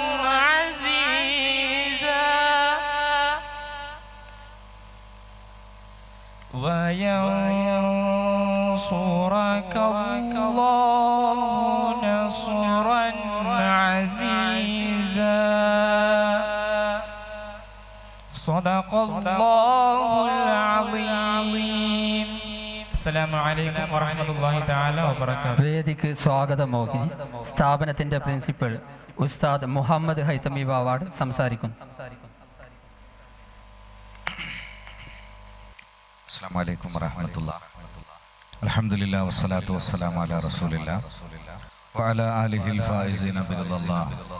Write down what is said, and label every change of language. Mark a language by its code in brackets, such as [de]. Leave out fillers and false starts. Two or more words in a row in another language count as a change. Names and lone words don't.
[ar] عزيزا وينصرك الله نصرا عزيزا صدق الله العظيم. السلام عليكم ورحمة الله تعالى وبركاته. [ml] വേദിക്ക് സ്വാഗതമോഹി സ്ഥാപനത്തിന്റെ പ്രിൻസിപ്പൽ ഉസ്താദ് മുഹമ്മദ് ഹൈതമി വാവാഡ് സംസാരിക്കുന്നു. [ar] السلام عليكم ورحمة الله. الحمد لله والصلاة والسلام على رسول الله وعلى آله الفائزين بر الله.